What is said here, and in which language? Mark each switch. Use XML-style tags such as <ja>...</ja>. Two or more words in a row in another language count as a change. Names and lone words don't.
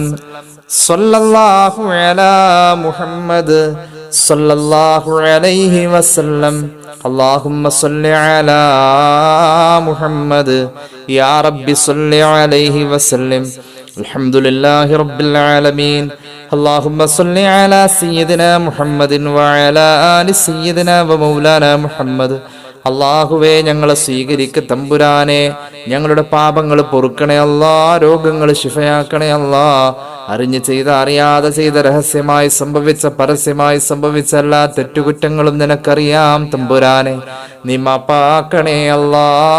<ar>صلى الله على محمد صلى الله عليه وسلم. اللهم صل على محمد يا ربي صل عليه وسلم. الحمد لله رب العالمين. اللهم صل على سيدنا محمد وعلى آل سيدنا ومولانا محمد.</ar> <ml>അള്ളാഹുവേ ഞങ്ങളെ സ്വീകരിക്ക തമ്പുരാനെ, ഞങ്ങളുടെ പാപങ്ങൾ പൊറുക്കണേ അല്ലാ, രോഗങ്ങൾ ശിഫയാക്കണേ അല്ലാ. അറിഞ്ഞു ചെയ്ത അറിയാതെ ചെയ്ത രഹസ്യമായി സംഭവിച്ച പരസ്യമായി സംഭവിച്ച എല്ലാ തെറ്റുകുറ്റങ്ങളും നിനക്കറിയാം തമ്പുരാനെ, നീ മാപ്പാക്കണേ അല്ലാ.</ml>